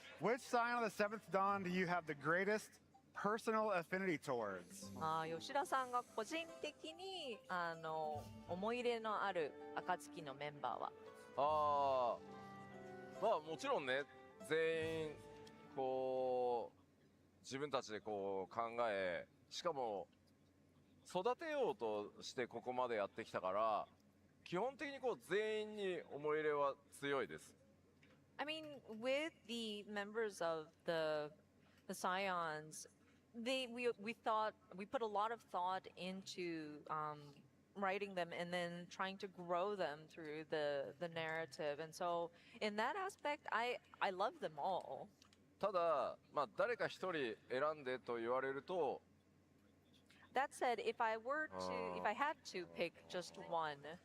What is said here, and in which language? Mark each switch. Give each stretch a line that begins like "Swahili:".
English: Which sign of the seventh dawn do you have the greatest personal affinity towards?
Japanese: 吉田さんが個人的に思い入れのある暁のメンバーは？ああ、まあもちろんね、全員こう自分たちでこう考え、しかも育てようとしてここまでやってきたから、基本的にこう全員に思い入れは強いです。
English: I mean, with the members of the Scions, we put a lot of thought into writing them and then trying to grow them through the narrative. And so in that aspect, I love them all.
Japanese: ただ、まあ、誰か一人選んでと言われると、
English: That said, if I had to pick just one,